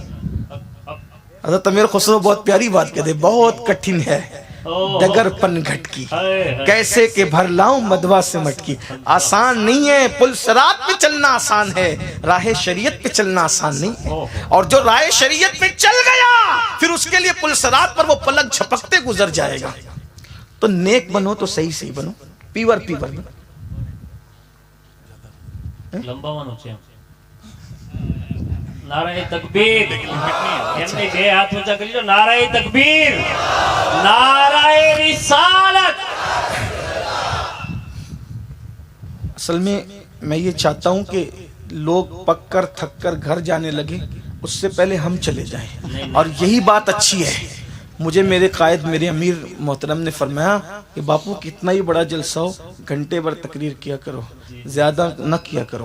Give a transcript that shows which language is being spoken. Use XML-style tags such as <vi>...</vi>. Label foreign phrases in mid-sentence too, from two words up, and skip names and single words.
<ur>حضرت امیر خسرو بہت پیاری بات کہتے، بہت کٹھن ہے ڈگر پن گھٹکی، کیسے کہ بھر لاؤں مدوا سے مٹکی۔ آسان نہیں ہے، پل صراط پہ چلنا آسان ہے، راہ شریعت پہ چلنا آسان نہیں ہے۔ اور جو راہ شریعت پہ چل گیا پھر اس کے لیے پل صراط پر وہ پلک جھپکتے گزر جائے گا۔ تو نیک بنو تو صحیح صحیح بنو،</ur> <en>pure pure</en> <ur>بنو۔</ur> <gu>લંબા વાનો છે</gu> <ur>نعرۂ تکبیر</ur> <gu>એમને બે હાથ ઊંચા કરી લો</gu> <ur>نعرۂ تکبیر نعرۂ رسالت اصل میں یہ چاہتا ہوں کہ لوگ پک کر تھک کر گھر جانے لگے اس سے پہلے ہم چلے جائیں، اور یہی بات اچھی ہے۔ مجھے میرے قائد میرے امیر محترم نے فرمایا کہ باپو کتنا ہی بڑا جلسہ ہو گھنٹے بھر تقریر کیا کرو، زیادہ نہ کیا کرو۔</ur>